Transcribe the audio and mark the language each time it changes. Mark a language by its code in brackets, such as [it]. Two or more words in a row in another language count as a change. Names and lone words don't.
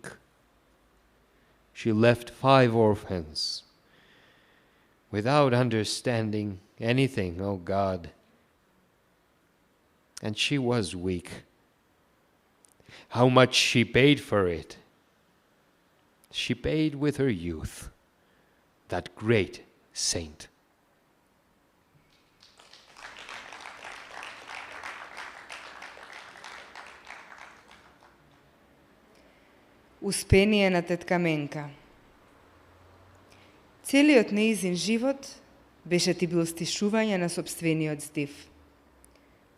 [en] She left 5 orphans without understanding anything, oh God. And she was weak. How much she paid for it? She paid with her youth, that great saint. [mk] Успение на тетка Менка. Целиот неизин живот беше ти бил стишување на сопствениот здив.